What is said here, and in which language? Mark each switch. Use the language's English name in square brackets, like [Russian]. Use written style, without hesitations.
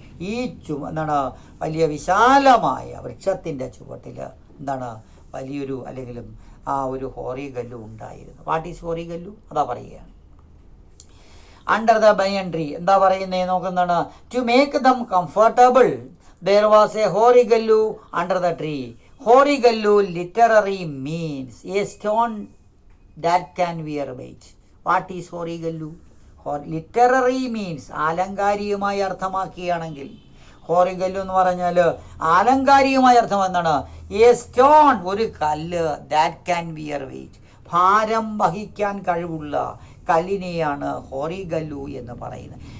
[Malayalam] ഈ എന്താണ്, വലിയ വിശാലമായ വൃക്ഷത്തിൻ്റെ ചുവട്ടിൽ എന്താണ്, വലിയൊരു അല്ലെങ്കിലും ആ ഒരു ഹോറിഗല്ലു ഉണ്ടായിരുന്നു. [English] What is horigallu? [Malayalam] അതാ പറയുകയാണ്. [English] under the banyan tree [Malayalam] എന്താ പറയുന്നത് നോക്കുന്നതാണ്. [English] To make them comfortable there was a horigallu under the tree. Horigallu literary means a stone that can wear weight. What is Horigallu? Literary means [Malayalam] ആലങ്കാരികമായി അർത്ഥമാക്കുകയാണെങ്കിൽ ഹോറിഗല്ലു എന്ന് പറഞ്ഞാൽ ആലങ്കാരികമായ അർത്ഥം എന്താണ്? [English] a stone, [Malayalam] ഒരു കല്ല്, [English] that can wear weight, [Malayalam] ഭാരം വഹിക്കാൻ കഴിവുള്ള കല്ലിനെയാണ് ഹോറിഗല്ലു എന്ന് പറയുന്നത്.